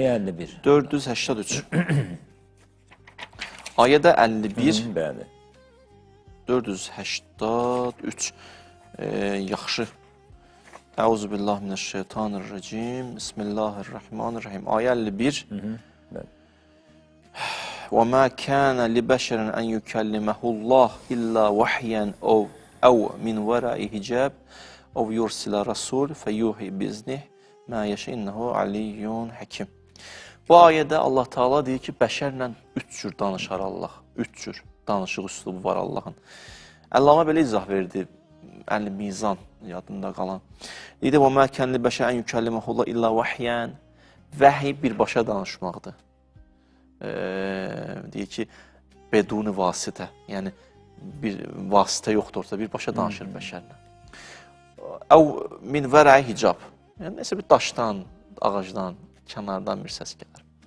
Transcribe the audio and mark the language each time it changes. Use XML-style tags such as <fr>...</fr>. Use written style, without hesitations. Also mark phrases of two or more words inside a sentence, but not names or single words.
<az>Ayə 51. 483. Ayədə 51. Bəli. 483. Yaxşı.</az> <ar>أعوذ بالله من الشيطان الرجيم. بسم الله الرحمن الرحيم.</ar> <az>Ayə 51.</az> <ar>وَمَا كَانَ لِبَشَرٍ أَنْ يُكَلِّمَهُ اللّٰهِ إِلَّا وَحْيًا أَوْ مِنْ وَرَاءِ حِجَابٍ أَوْ يُرْسِلَ رَسُولٍ فَيُوحِي بِإِذْنِهِ مَا يَشَاءُ إِنَّهُ عَلِيٌّ حَكِيمٌ.</ar> <az>Bu ayədə Allah Taala deyir ki, bəşərlə üç cür danışar Allah. Üç cür danışıq üslubu var Allahın. Əllamə belə izah verdi. Əl-Mizan yadında qalan. Deyir ki,</az> <ar>وَمَا كَانَ لِبَشَرٍ أَنْ يُكَلِّمَهُ اللّٰهِ إِلَّا وَحْيًا.</ar> <az>Vəhiy birbaşa danışmaqdır. Deyir ki, beduni vasitə, yəni bir vasitə yoxdur ortada, birbaşa danışır bəşərlə.</az> <ar>أو من وراء حجاب,</ar> <az>yəni nəsə bir daşdan, ağacdan, kənardan bir səs gəlir.</az>